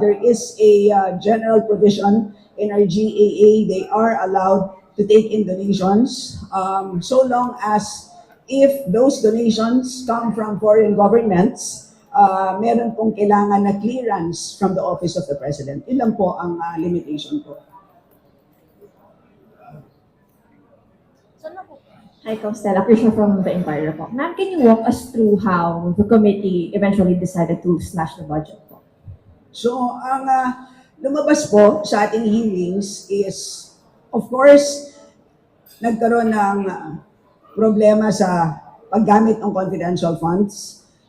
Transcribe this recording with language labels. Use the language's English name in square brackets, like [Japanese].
[English] There is a general provision in our GAA. They are allowed to take in donations so long as if those donations come from foreign governments, [Filipino] meron pong kailangan na [English] clearance from the Office of the President. [Filipino] Yun lang po ang limitation po. [English] Hi, Stella Krishna from The Empire po. Ma'am, can you walk us through how the committee eventually decided to slash the budget po? [Filipino] So, ang lumabas po sa ating hearings is, of course, nagkaroon ng problema sa paggamit ng confidential funds.